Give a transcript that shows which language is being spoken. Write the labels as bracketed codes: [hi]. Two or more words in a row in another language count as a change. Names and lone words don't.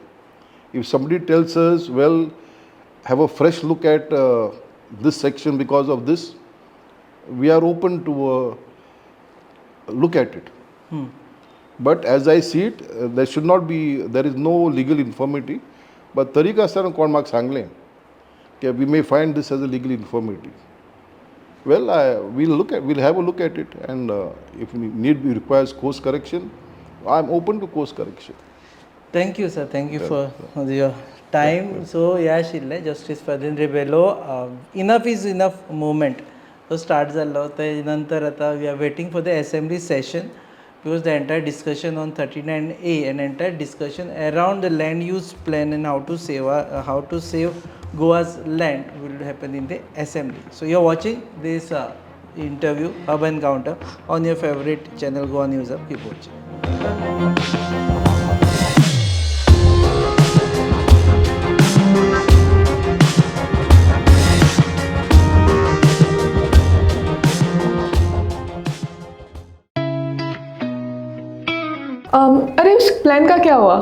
[en] If somebody tells us, well, have a fresh look at this section because of this, we are open to look at it. But as I see it, there is no legal infirmity बट [kok] तरीक आसतना कोण म्हाका सांगलें की [en] we may find this as a legal informative. वेल we'll have a look at it, and if requires course correction, I'm open to course correction. Thank you, sir. Thank you for your time. So, आशिल्ले जस्टीस फर्दिन रिबेलो enough is enough movement [kok] तो स्टार्ट जाल्लो ते नंतर आतां [en] we are waiting for the assembly session because the entire discussion on 39A and entire discussion around the land use plan and how to save Goa's land will happen in the assembly. So you're watching this interview HubEncounter on your favorite channel Goa News Hub. Keep watching. [hi] अरे उस प्लान का क्या हुआ?